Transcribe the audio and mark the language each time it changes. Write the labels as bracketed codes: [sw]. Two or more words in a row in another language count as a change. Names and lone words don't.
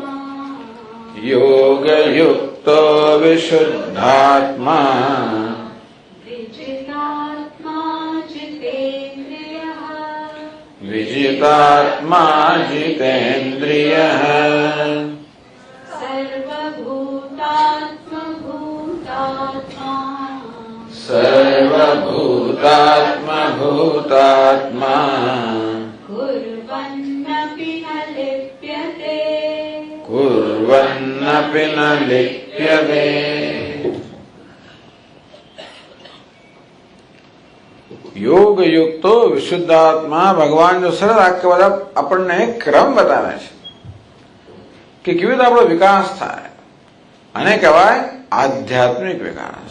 [sa] યોગયુક્તો વિશુદ્ધાત્મા जितात्मा जितेन्द्रियः विजितात्मा जितेन्द्रियः सर्वभूतात्मभूतात्मा सर्वभूतात्मभूतात्मा कुर्वन्नपि न लिप्यते कुर्वन्नपि न लिप्यते। યોગ યુક્તો વિશુદ્ધાત્મા [gu] ભગવાન જો સરળ વાક્ય બધા આપણને ક્રમ બતાવે છે કે કેવી રીતે આપણો વિકાસ થાય, અને કહેવાય આધ્યાત્મિક વિકાસ.